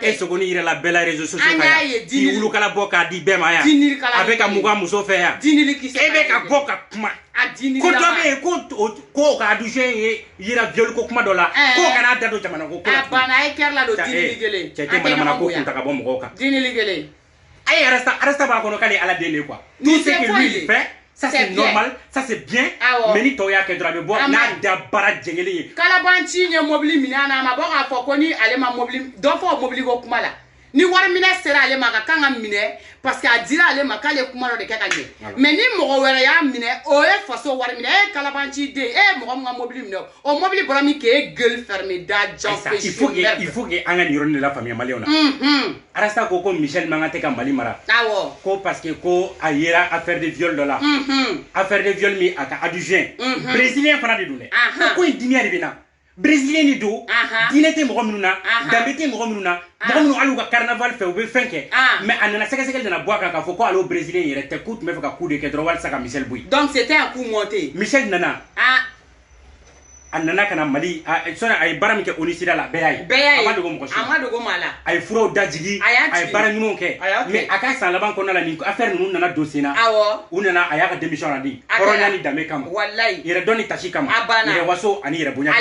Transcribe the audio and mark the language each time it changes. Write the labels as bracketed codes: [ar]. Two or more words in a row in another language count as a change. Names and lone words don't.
[bm] e sogoni yɛrɛ la bɛɛ la [fr] réseaux sociaux [bm] kan yan k'i wulukala bɔ k'a di bɛɛ ma yan a bɛ ka mugan muso fɛ yan e bɛ ka bɔ ka kuma ko dɔ bɛ yen ko ka adjoint ye yira viol ko kuma dɔ la ko kana da don jamana ko a banna e kɛra la don dinili kelen cɛ tɛ manamana ko kun ta ka bɔ mɔgɔw kan dinili kelen a ye arasta b'a kɔnɔ k'ale ala den de [fr] quoi tout ce que lui il fait ça c'est normal ça c'est bien [bm] mais ni tɔw y'a kɛ dɔrɔn a bɛ bɔ n'a da baara jɛngɛlen ye kalabanci ye mobili minɛ a ma bɔ k'a fɔ ko ni ale ma mobili dɔ fɔ mobili ko kuma la ni wari minɛ sera ale ma ka kan ka minɛ [fr] parce que [bm] a dira ale ma k'ale kuma dɔ de kɛ ka ɲɛ mais ni mɔgɔ wɛrɛ y'a minɛ o ye faso wari minɛ e kalabanci den e mɔgɔ min ka mobili minɛ o mobili bɔra min k'e [fr] gueule fermée [bm] da jan [fr] il faut que [bm] an ka nin yɔrɔnin de la faamuya maliyɛnw na arasta ko Michel man kan tɛ ka Mali mara ko [fr] parce que [bm] ko a yera [fr] affaire de viol [bm] dɔ la [fr] affaire de viol [bm] min a ka [fr] adjoint brésilien [bm] fana de don dɛ ko in dimiya de bɛ na brésilien ni do diinɛ tɛ mɔgɔ minnu na danbe tɛ mɔgɔ minnu na mɔgɔ minnu hali u ka carnaval fɛ u bɛ fɛn kɛ mais a nana sɛgɛsɛgɛli nana bɔ a kan k'a fɔ ko ale brésilien yɛrɛ tɛ k'u tun bɛ fɛ ka coup de kɛ dɔrɔn walasa ka Michel bɔ yen [fr] donc c'était un coup monté [bm] Michel nana a nana ka na Mali sɔnni a ye baara min kɛ ONUSIDA la bɛɛ y'a ye a ma dogo mɔgɔ si a ma dogo maa la a ye furaw dajigi a ye baara ɲumanw kɛ mais a ka san laban kɔnɔna la nin affaire ninnu nana don sen na u nana a y'a ka démission na di hɔrɔnya ni danbe kama yɛrɛ dɔn ni tasi kama yɛrɛ waso ani yɛrɛ bonya